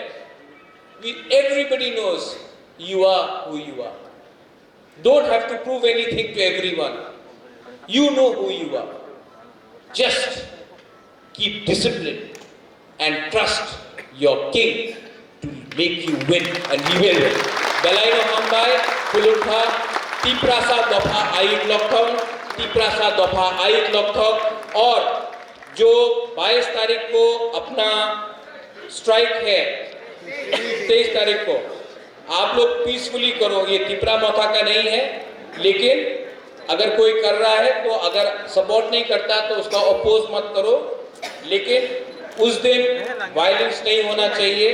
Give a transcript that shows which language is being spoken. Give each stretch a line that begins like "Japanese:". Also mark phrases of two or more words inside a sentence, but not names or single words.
English: Everybody knows you are who you are. Don't have to prove anything to everyone. You know who you are. Just keep discipline and trust your king to make you win, and he will win.
Kok Borok: Belaino Hambai, Kulutha, Tiprasa Dopha Ait Lokthong, Tiprasa Dopha Ait Lokthong,
Hindi: और जो 22 तारीख को अपना स्ट्राइक है, 23 तारीख को आप लोग पीसफुली करो। ये तिपरा मौका का नहीं है, लेकिन अगर कोई कर रहा है तो अगर सपोर्ट नहीं करता तो उसका अपोज मत करो, लेकिन उस दिन वायलेंस नहीं होना चाहिए।